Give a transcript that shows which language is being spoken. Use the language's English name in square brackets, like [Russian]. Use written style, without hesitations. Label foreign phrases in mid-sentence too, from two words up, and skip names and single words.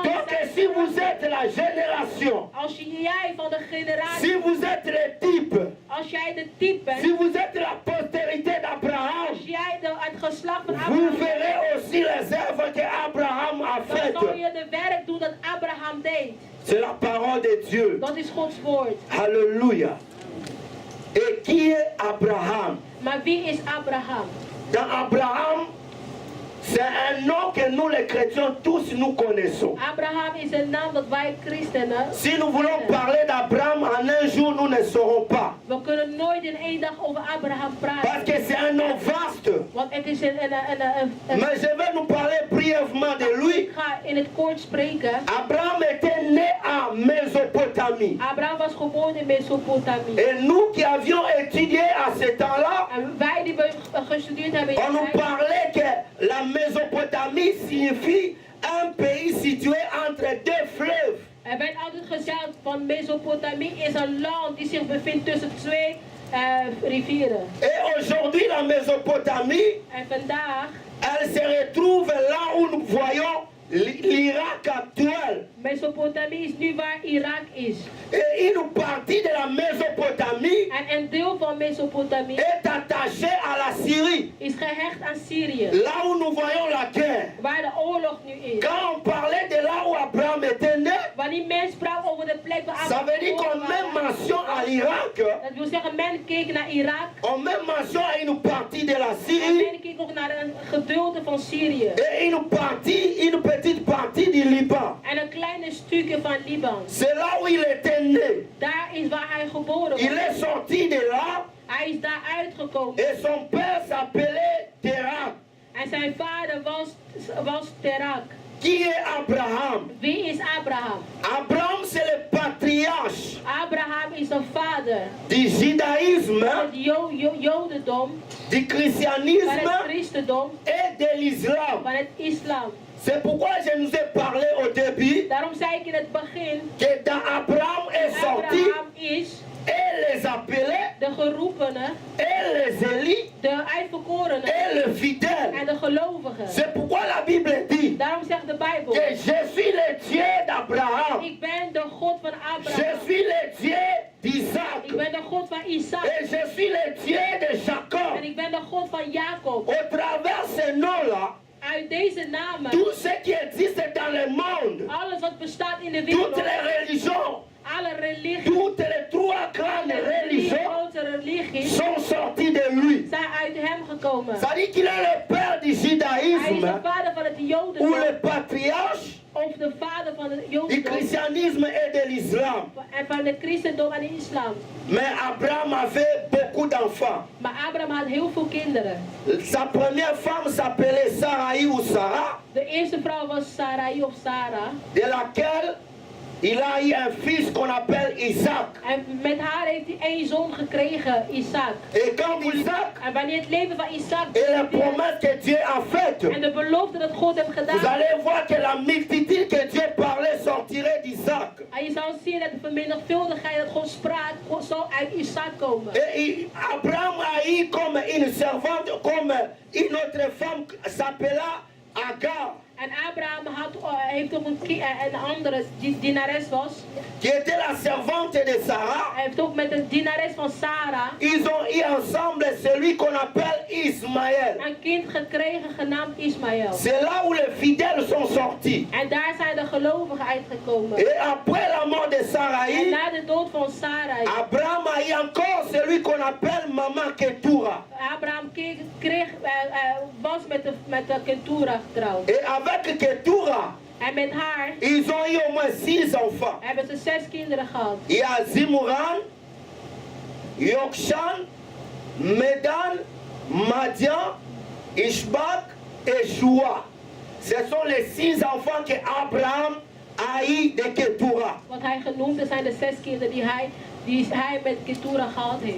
[French] Donc [Dutch] zijn [French] si vous [Dutch] vruchten. [French] êtes la génération, [Dutch] Als jij van de generatie, [French] si vous êtes le type, [Dutch] als jij de type bent, [French] si vous êtes la postérité d'Abraham, [Dutch] als jij het geslacht van [French] vous [Dutch] Abraham bent, [French] verrez aussi les œuvres que Abraham a [Dutch] dan zal [French] faites. [Dutch] je de werk doen dat Abraham deed. [French] C'est la parole de Dieu. [Dutch] Dat is Gods woord. [French] Alléluia. Et qui est Abraham? [Dutch] Maar wie is Abraham? [French] Dans Abraham, C'est un nom que nous les chrétiens tous nous connaissons. [Dutch] Abraham is een naam dat wij christenen. [French] Si nous voulons parler d'Abraham en un jour, nous ne saurons pas. [Dutch] We kunnen nooit in één dag over Abraham [French] Parce [Dutch] praten. [French] que c'est un nom vaste. [Dutch] Want het is [French] Mais je vais nous parler brièvement de lui. [Dutch] Ik ga in het kort spreken. [French] Abraham était né en Mésopotamie. [Dutch] Abraham was geboren in Mesopotamie. [French] Et nous qui avions étudié à ce temps-là, [Dutch] En wij die gestudeerd hebben in [French] on nous [Dutch] die tijd, [French] parlait que la Mésopotamie signifie un pays situé entre deux fleuves. [Dutch] er werd altijd gezegd van Mesopotamie is een land die zich bevindt tussen twee rivieren. [French] Et aujourd'hui, la Mésopotamie, [Dutch] En vandaag, [French] elle se retrouve là où nous voyons l'Irak actuel. [Dutch] Mesopotamie is nu waar Irak is. [French] Et une partie de la Mésopotamie [Dutch] En een deel van Mesopotamie [French] est attachée à la Syrie, [Dutch] is gehecht aan Syrië, [French] là où nous voyons la guerre. [Dutch] waar de oorlog nu is. [French] Quand on parlait de là où Abraham était né, [Dutch] Wanneer men sprak over de plek waar [French] ça veut dire qu'on [Dutch] Abraham [French] met [Dutch] was, [French] mention à l'Irak, [Dutch] dat wil zeggen, men keek naar Irak [French] on met mention à une partie de la [Dutch] en [French] Syrie [Dutch] men keek ook naar een gedeelte van Syrië. [French] et une petite partie du Liban. [Dutch] En een kleine stukje van Libanon. [French] C'est là où il était né. [Dutch] Daar is waar hij geboren [French] Il [Dutch] was. [French] est sorti de là [Dutch] Hij is daar uitgekomen. [French] et son père s'appelait Terah. [Dutch] En zijn vader was Terak. [French] Qui est Abraham? [Dutch] Wie is Abraham? [French] Abraham, c'est le patriarche [Dutch] Abraham is een vader [French] du [Dutch] van [French] judaïsme, [Dutch] het Jodendom, [French] du [Dutch] van het [French] christianisme [Dutch] christendom, [French] et de l'islam. [Dutch] van het islam. [French] C'est pourquoi je nous ai parlé au début [Dutch] Daarom zei ik in het begin, [French] que dans Abraham est sorti [Dutch] Abraham is [French] et les appelés [Dutch] de geroepenen, [French] et les élus [Dutch] de uitverkorenen [French] et le fidèle. [Dutch] en de gelovigen. [French] C'est pourquoi la Bible dit [Dutch] Daarom zegt de Bijbel, [French] que je suis le Dieu d'Abraham. [Dutch] ik ben de God van [French] Je [Dutch] Abraham. [French] suis le Dieu [Dutch] Ik [French] d'Isaac. [Dutch] ben de God van Isaac. [French] Et je suis le Dieu de [Dutch] En [French] Jacob. [Dutch] ik ben de God van Jacob. [French] Au travers de ce nom-là, [Dutch] Uit deze namen, [French] tout ce qui existe dans le monde, [Dutch] alles wat bestaat in de [French] toutes [Dutch] wereld, [French] les religions, [Dutch] alle religies, [French] toutes les trois grandes [Dutch] de [French] religions [Dutch] grote religies, [French] sont sorties de lui. [Dutch] zijn uit hem gekomen. [French] Ça dit qu'il est le père du [Dutch] Hij is de [French] judaïsme [Dutch] vader van het [French] ou [Dutch] Jodendom, [French] le patriarche [Dutch] of de vader van het [French] du [Dutch] Jodendom, [French] christianisme et de l'islam. [Dutch] en van het christendom en de islam. [French] Mais Abraham avait beaucoup d'enfants. [Dutch] Maar Abraham had heel veel kinderen. [French] Sa première femme s'appelait Sarai ou Sarah, [Dutch] De eerste vrouw was Sarai of Sarah. [French] de laquelle il a eu un fils qu'on appelle Isaac. [Dutch] En met haar heeft hij één zoon gekregen, Isaac. [French] Et quand Isaac [Dutch] En wanneer het leven van Isaac [French] et la promesse que Dieu a faite, [Dutch] en de belofte dat God heeft [French] vous [Dutch] gedaan, [French] allez voir que la multitude que Dieu parlait sortirait d'Isaac. [Dutch] en je zal zien dat de vermenigvuldigheid dat God sprak, zal uit Isaac komen. [French] Et Abraham a eu comme une servante, comme une autre femme s'appela Agar, [Dutch] En Abraham heeft ook een andere dienares was. [French] qui était la servante de Sarah. [Dutch] Hij heeft ook met een dienares van Sarah [French] Ils ont eu ensemble celui qu'on appelle Ismaël. [Dutch] een kind gekregen genaamd Ismaël. [French] C'est là où les fidèles sont sortis. [Dutch] En daar zijn de gelovigen uitgekomen. [French] Et après la mort de [Dutch] En [French] Sarai, [Dutch] na de dood van Sarai, [French] Abraham a eu encore celui qu'on appelle Maman Ketura. [Dutch] Abraham was met de Ketura getrouwd. [French] Et avec Ketura, [Dutch] En met haar [French] ils ont eu au moins 6 enfants. [Dutch] hebben ze 6 kinderen gehad. [French] Il y a Zimuran, Yokshan, Medan, Madian, Ishbak et Shua. Ce sont les 6 enfants que Abraham a eu de Ketura. [Dutch] Wat hij genoemd, dat zijn de 6 kinderen die hij met Ketura gehad heeft.